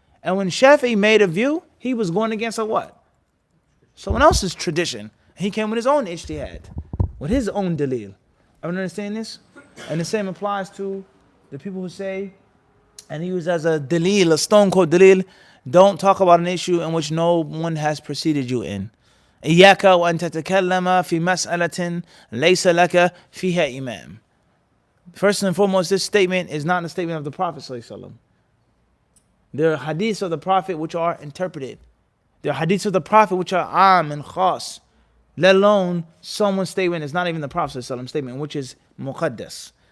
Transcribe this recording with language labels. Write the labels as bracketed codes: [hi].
[en] And when Shafi'i made a view, he was going against a what? Someone else's tradition. He came with his own ijtihad, with his own dalil. Everyone understand this? And the same applies to the people who say, and he used as a dalil, a stone cold dalil, don't talk about an issue in which no one has preceded you in. [ar] إياك وأن تتكلم في مسألة ليس لك فيها إمام. [en] First and foremost, this statement is not the statement of the Prophet ﷺ. There are hadiths of the Prophet which are interpreted. There are hadiths of the Prophet which are am and khas. Let alone someone's statement is not even the Prophet ﷺ statement, which is muqaddas.